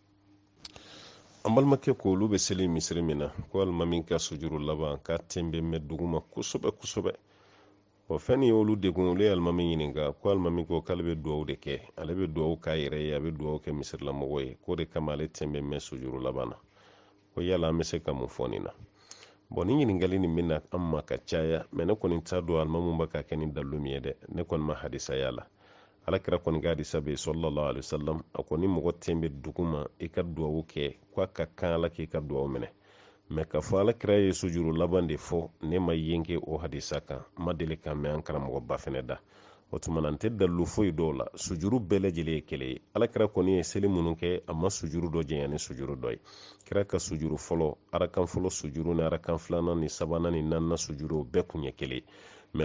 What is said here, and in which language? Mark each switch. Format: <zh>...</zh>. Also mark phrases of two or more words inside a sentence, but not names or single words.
<bm>an balimakɛ ko olu bɛ seli misiri min na ko alima min ka sujuru laban k'a tɛnbɛ mɛn duguma kosɛbɛ kosɛbɛ fɛn nin y'olu degun olu ye alimami ɲininka ko alimami ko k'ale bɛ dugawu de kɛ ale bɛ dugawu k'a yɛrɛ ye a bɛ dugawu kɛ misirilamɔgɔ ye k'o de kama ale tɛnbɛ mɛn sujuru laban na ko yala an bɛ se ka mun fɔ nin na ni ɲininkali nin bɛna an ma ka caya mɛ ne kɔni t'a dɔn alimamu bɛ ka kɛ ni dalilu min ye dɛ ne kɔni ma hadisa y'a la alakira kɔni ka hadisa be</bm> <ar>صلى الله عليه وسلم</ar> <bm>a ko ni mɔgɔ ten bɛ duguma i ka duwawu kɛ k'a ka kan ala k'i ka duwawu minɛ mɛ ka fɔ alakira ye sujuru laban de fɔ ne ma yenke o hadisa kan ma deli ka mɛn an karamɔgɔ ba fɛnɛ da o tuma na n tɛ dalilu foyi dɔw la sujuru bɛɛ lajɛlen ye kelen ye alakira kɔni ye seli minnu kɛ a ma sujuru dɔ jɛnya ni sujuru dɔ ye kira ka sujuru fɔlɔ arakan fɔlɔ sujuru ni arakan filanan ni sabanan ni naaninan sujuru bɛɛ kun ye kelen mɛ</bm>